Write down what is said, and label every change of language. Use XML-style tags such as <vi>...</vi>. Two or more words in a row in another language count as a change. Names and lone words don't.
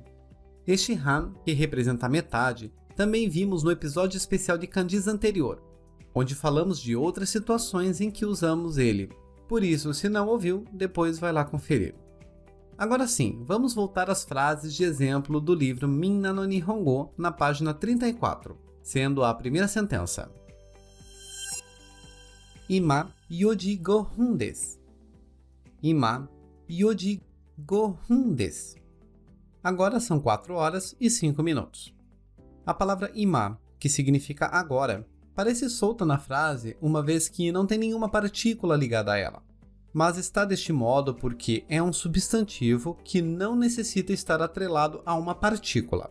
<pt>Este han, que representa a metade, também vimos no episódio especial de kanjis anterior, onde falamos de outras situações em que usamos ele. Por isso, se não ouviu, depois vai lá conferir. Agora sim, vamos voltar às frases de exemplo do livro Minna no Nihongo, na página 34. sendo a primeira sentença.</pt> <ja>Ima 4時5分です。Ima 4時5分です。</ja> <pt>Agora são 4 horas e 5 minutos. A palavra ima, que significa agora, parece solta na frase uma vez que não tem nenhuma partícula ligada a ela. Mas está deste modo porque é um substantivo que não necessita estar atrelado a uma partícula.</pt>